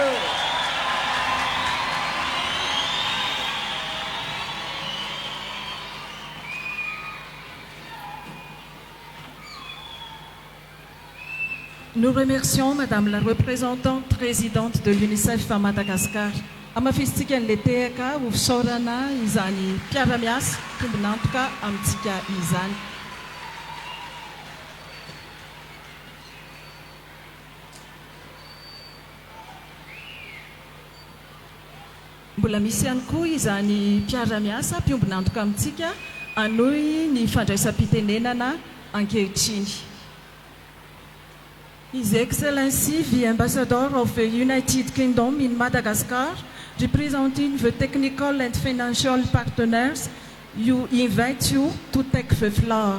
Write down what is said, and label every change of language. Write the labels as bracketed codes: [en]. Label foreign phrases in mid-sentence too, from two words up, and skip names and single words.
[fr] Nous remercions Madame la représentante présidente de l'UNICEF à Madagascar. [mg] Amafistika ny letehaka ho fisaorana izany mpiara-miasa tombonantoka amintsika izany. Mbola misy ihany koa izany mpiara-miasa mpiombonantoka amintsika anohy ny fandraisam-pitenenana ankehitriny. [en] His Excellency, the Ambassador of the United Kingdom in Madagascar, representing the technical and financial partners, you invite you to take the floor.